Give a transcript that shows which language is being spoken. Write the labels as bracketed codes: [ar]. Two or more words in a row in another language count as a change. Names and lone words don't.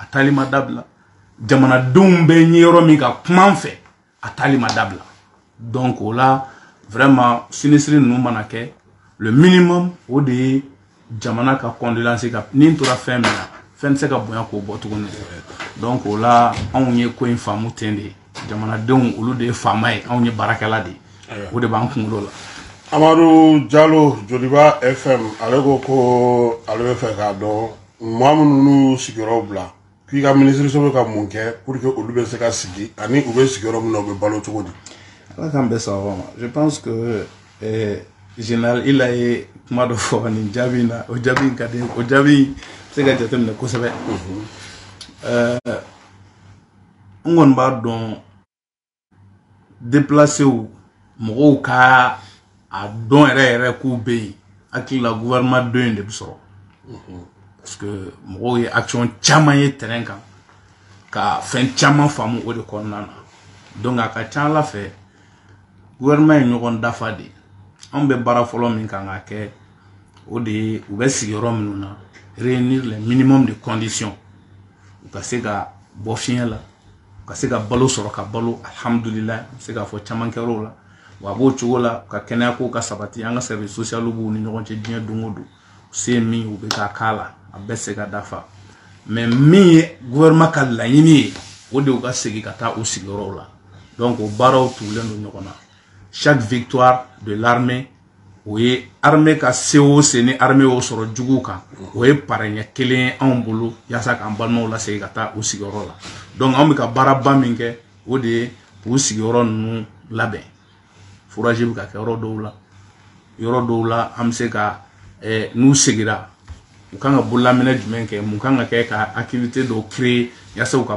[bm] taali ma dabila jamanadenw bɛ ɲɛ yɔrɔ min ka kuma n fɛ a taali ma dabila donc o la vraiment sinisiri ninnu mana kɛ [fr] le minimum [bm] o de ye jamana ka condolence ka ni n tora fɛn min na fɛn tɛ se ka bonya k'o bɔ tuguni donc o la anw ye ko in faamu ten de jamanadenw olu de ye faama ye anw ye baarakɛla de ye o de b'an kunkolo la. Amadu Jalo Joliba FM ale ko ale bɛ fɛ k'a dɔn maa minnu n'u sigiyɔrɔ bila k'i ka minisiriso bɛ ka mun kɛ [fr] pour que [bm] olu bɛ se ka sigi ani u bɛ sigiyɔrɔ min na u bɛ balo cogo di. Ala k'an bɛɛ sababa ma [fr] je pense que général il a [bm] ye kuma dɔ fɔ nin jaabi in na o jaabi in ka di o jaabi se ka jateminɛ kosɛbɛ n kɔni b'a dɔn déplacéw mɔgɔw ka a dɔn yɛrɛ k'u bɛ yen hakili la gouvernement dɔ in de bɛ sɔrɔ [fr] parce que [bm] mɔgɔw ye action caman ye terrain kan ka fɛn caman faamu o de kɔnɔna na donc a ka ca ala fɛ gouvernement ye ɲɔgɔn dafa de anw bɛ baara fɔlɔ min kan ka kɛ o de ye u bɛ sigiyɔrɔ minnu na [fr] réunir les minimum de conditions [bm] u ka se ka bɔ fiɲɛ la u ka se ka balo sɔrɔ ka balo alhamdulillah se ka fɔ caman kɛra o la wa a b'o cogo la ka kɛnɛya ko ka sabati an ka service social b'u ni ɲɔgɔn cɛ diɲɛ don o don se min u bɛ ka k'a la a bɛɛ se ka dafa mais min ye gouvernement ka laɲini ye o de u ka segin ka taa o sigiyɔrɔw la donc o baaraw tugulen don ɲɔgɔn na [fr] chaque victoire de l'armée [bm] o ye armée ka se o se ni armée y'o sɔrɔ jugu kan o ye parɛɲɛ kelen anw bolo yaasa k'an balimaw lasegin ka taa o sigiyɔrɔ la donc anw bɛ ka baaraba min kɛ o de ye o sigiyɔrɔ ninnu labɛn fourage bɛ ka kɛ yɔrɔ dɔw la an bɛ se ka n'u segira u kan ka bololaminɛ jumɛn kɛ mun kan ka kɛ ka activité dɔw créer yaasa u ka